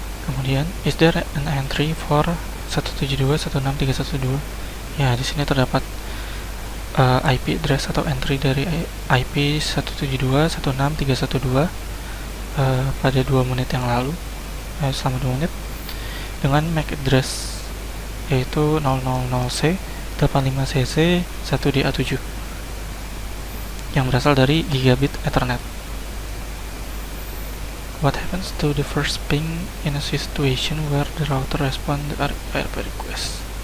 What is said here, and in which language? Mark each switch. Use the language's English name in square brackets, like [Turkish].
[Indonesian] Kemudian, [English] is there an entry for 172.168.312? [Indonesian] Ya, di sini terdapat IP address atau entry dari IP 172.168.312 pada 2 menit yang lalu, selama 2 menit, dengan MAC address yaitu 000C 85cc 1DA7 yang berasal dari gigabit Ethernet. [English] What happens to the first ping in a situation where the router responds to ARP request?